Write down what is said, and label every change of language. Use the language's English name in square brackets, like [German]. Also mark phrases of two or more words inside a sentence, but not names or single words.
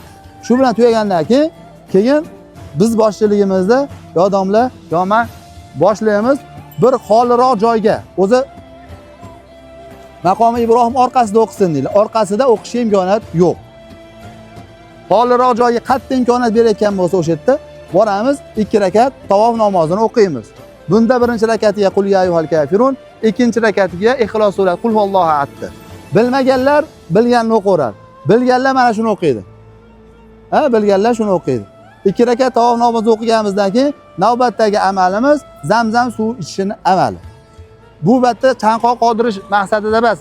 [Uzbek] Shu bilan tugagandan keyin biz boshchiligimizda yo domla, yo men boshlaymiz bir xoliroq joyga. O'zi maqomi Ibrohim orqasida o'qisin deydi. Orqasida o'qishga imkoniyat yo'q. Xoliroq joyga qattiq imkoniyat berayotgan bo'lsa o'sha yerda boramiz, 2 rakat tavof namozini o'qiymiz. Bunda birinchi rakatiga [Arabic] قل يا أيها الكافرون, [Uzbek] ikkinchi rakatiga Ixlos surasi [Arabic] قل هو الله أحد. [Uzbek] Bilmaganlar bilganini o'qiradi. Bilganlar mana shuni o'qiydi. Bilganlar shuni o'qiydi. 2 rakat tavof namozi o'qiganimizdan keyin navbatdagi amalimiz Zamzam suvi ichishni amali. Bu batta chanqoq qodirish maqsadida emas.